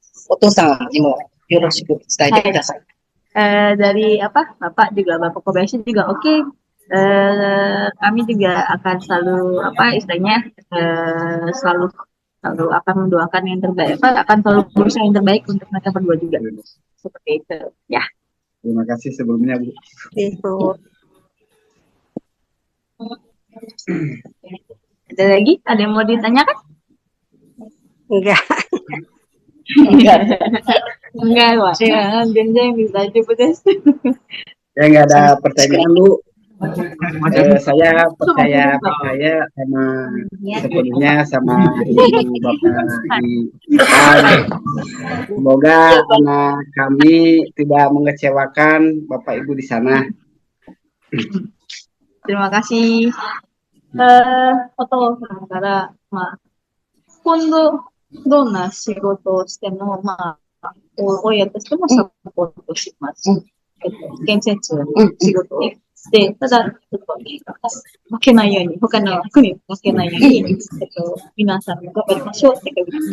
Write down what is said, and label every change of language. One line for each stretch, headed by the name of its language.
Japanese: お父さんにもよろしく伝えてください。
Indonesian: Dari Bapak juga, Bapak Kobayashi juga oke. Kami juga akan selalu istilahnya selalu akan mendoakan yang terbaik, akan selalu berusaha yang terbaik untuk mereka berdua juga. Seperti itu, ya. Terima kasih sebelumnya, Bu. Ada lagi? Ada yang mau ditanyakan? Enggak. Enggak, Pak. Jangan bisa coba tes. Ya, nggak ada pertanyaan, Bu. Saya percaya sama sepenuhnya sama Ibu Bapak di Jepang. Semoga anak kami tidak mengecewakan Bapak Ibu di sana. Terima kasih.
Japanese: Fotoから今度どんな仕事をしても親としてもサポートします。建設の仕事をして、ただ、負けないように、他の国に負けないように、皆さんも頑張りましょうって感じ。